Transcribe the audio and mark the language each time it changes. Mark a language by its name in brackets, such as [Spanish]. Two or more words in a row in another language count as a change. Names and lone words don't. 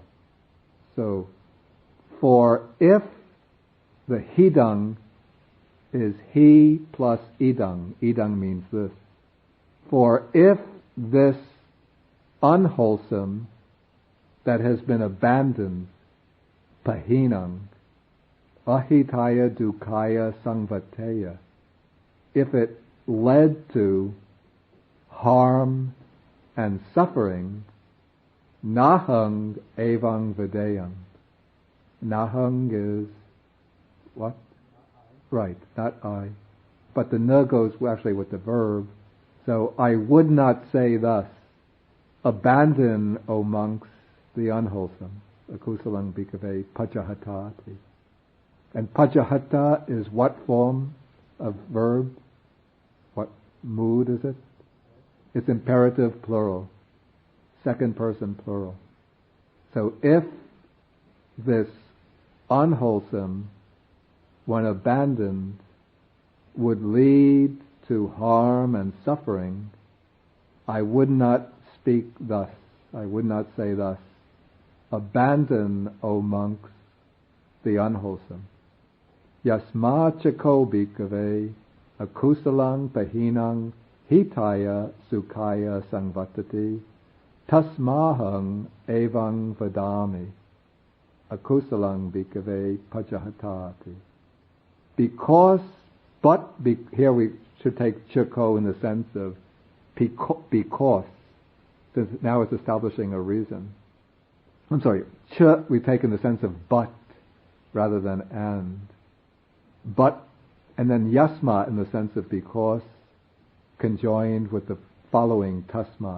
[English] So, for if the hidang is he plus idang. Idang means this. For if this unwholesome that has been abandoned, [Pali] pahinang, ahitaya dukaya sangvateya. [English] If it led to harm and suffering, [Pali] nahang evang videyam. [English] Nahang is what? Right, not I. But the na goes actually with the verb. So I would not say thus, abandon, O monks, the unwholesome. [Pali] Akusalang bhikkhave pajahatati. [English] And pajahata is what form of verb? What mood is it? It's imperative plural. Second person plural. So if this unwholesome, when abandoned, would lead to harm and suffering, I would not speak thus. I would not say thus. Abandon, O monks, the unwholesome. [Pali] Yasma chako bhikkhave akusalang pahinang hitaya sukaya sangvatati tasmahang evang vadami akusalang bhikkhave pajahatati. [English] Here we should take chako in the sense of because, since now it's establishing a reason. I'm sorry, ch we take in the sense of but rather than and. But, and then yasma in the sense of because, conjoined with the following tasma.